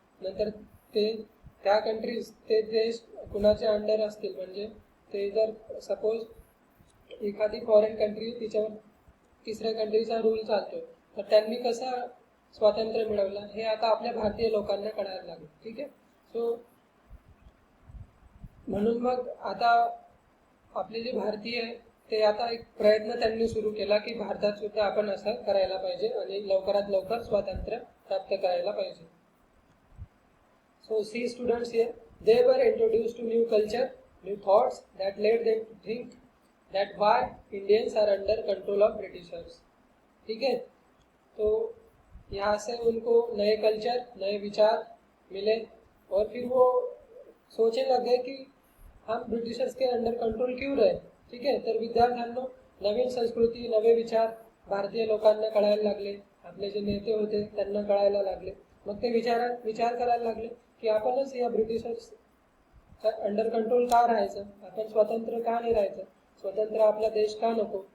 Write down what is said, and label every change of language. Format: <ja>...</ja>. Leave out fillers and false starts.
<mr>नंतर ते त्या कंट्रीज, ते देश कुणाच्या अंडर असतील, म्हणजे ते जर सपोज एखादी फॉरेन कंट्री, तिच्यावर तिसऱ्या कंट्रीचा रूल चालतोय, तर त्यांनी कसं स्वातंत्र्य मिळवलं हे आता आपल्या भारतीय लोकांना कळायला लागलं. ठीक आहे, सो म्हणून मग आता आपले जे भारतीय आहे ते आता एक प्रयत्न त्यांनी सुरू केला की भारतात सुद्धा आपण असं करायला पाहिजे आणि लवकरात लवकर स्वातंत्र्य प्राप्त करायला पाहिजे.</mr> <en>So see students here, they were introduced to new culture, new thoughts that led them to think that why Indians are under control of Britishers.</en> <hi>ठीक है, तो यहाँ से उनको नए कल्चर, नए विचार मिले और फिर वो सोचने लग गए कि हम ब्रिटिशर्स के अंडर कंट्रोल क्यों रहे.</hi> <mr>ठीक आहे, तर विद्यार्थ्यांना नवीन संस्कृती, नवे विचार भारतीय लोकांना कळायला लागले, आपले जे नेते होते त्यांना कळायला लागले. मग ते विचार करायला लागले की आपणच या ब्रिटिशर्स अंडर कंट्रोल का राहायचं, आपण स्वतंत्र का नाही राहायचं, स्वतंत्र आपला देश का नको.</mr>